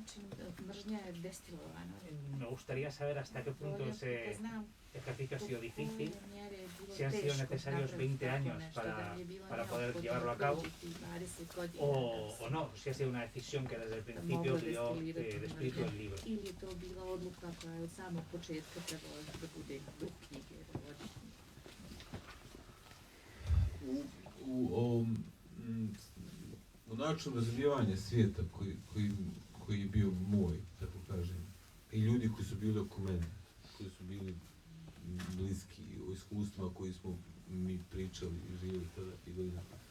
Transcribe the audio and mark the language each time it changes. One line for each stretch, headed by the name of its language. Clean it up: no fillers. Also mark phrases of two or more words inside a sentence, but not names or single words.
Spanish: Me gustaría saber hasta qué punto ese ejercicio ha sido difícil, si han sido necesarios 20 años para poder llevarlo a cabo, o no, si ha sido una decisión que desde el principio dio de espíritu del libro.
Bosnian: U načinu razumijevanja svijeta koji je bio moj, tako kažem, i ljudi koji su bili oko mene, koji su bili bliski, o iskustvima koji smo mi pričali i živjeli tada i godina.